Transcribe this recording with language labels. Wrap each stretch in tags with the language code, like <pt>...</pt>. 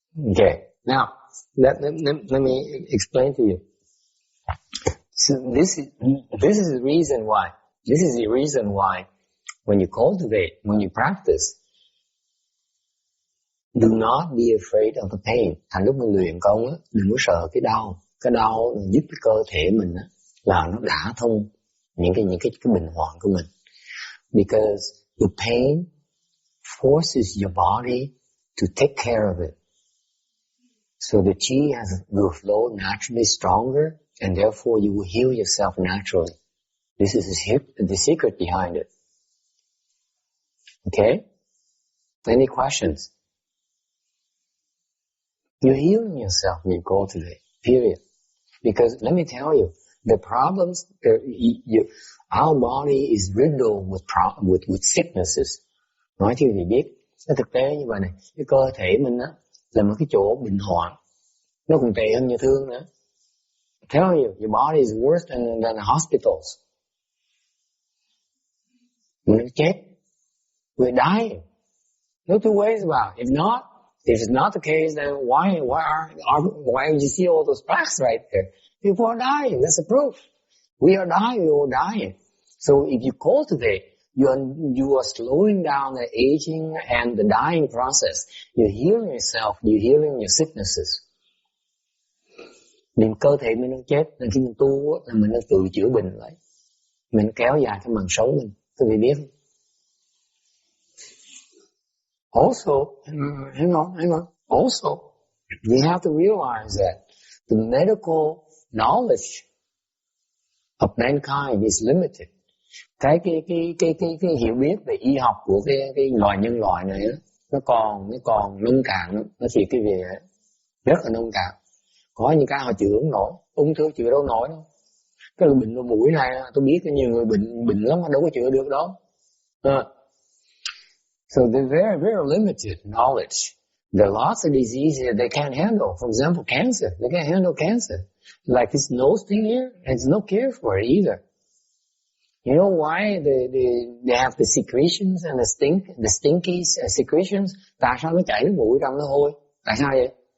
<en>Okay. Now, let me explain to you. So this is the reason why. This is the reason why when you cultivate, when you practice, do not be afraid of the pain.</en> <vi>Thành lúc mình luyện công á, đừng có sợ cái đau. Cái đau giúp cái cơ thể mình á, là nó đả thông những cái bình hoạn của mình.</vi> <en>Because the pain forces your body to take care of it. So the chi will flow naturally stronger, and therefore you will heal yourself naturally. This is the secret behind it. Okay? Any questions? You're healing yourself when you go today, period. Because let me tell you, the problems, our body is riddled with sicknesses.</en> <vi>Nói chứ thì biết, cái thực tế như vậy này, cái cơ thể mình á, là một cái chỗ bệnh hoạn. Nó còn tệ hơn như thương nữa.</vi> <en>I tell you, your body is worse than hospitals.</en> <vi>Mình chết.</vi> <en>We're dying. No two ways about it. If it's not the case, then why you see all those plaques right there? People are dying. That's the proof. We are dying. We all dying. So if you cultivate, you are slowing down the aging and the dying process. You're healing yourself. You're healing your sicknesses.</en> <vi>Mình cơ thể mình đang chết, nên khi mình tu là mình đang tự chữa bệnh lại. Mình kéo dài cái mạng sống mình. Quý vị biết không?</vi> <en>Also, hang on. Also, you have to realize that the medical knowledge of mankind is limited.</en> <vi>Cái hiểu biết về y học của cái loài nhân loại này á, nó còn nông cạn, nó chỉ cái về rất là nông cạn. Có những cái họ chữa không nổi, ung thư chữa đâu nổi đâu. Cái bệnh lỗ mũi này tôi biết nhiều người bệnh lắm mà đâu có chữa được đâu.</vi> <en>So they're very, very limited knowledge. There are lots of diseases they can't handle. For example, cancer. They can't handle cancer. Like this nose thing here, there's no cure for it either. You know why they have the secretions and the stinky secretions?</en> <vi>Tại sao nó chảy nước mũi trong nó hôi? Tại sao vậy?</vi>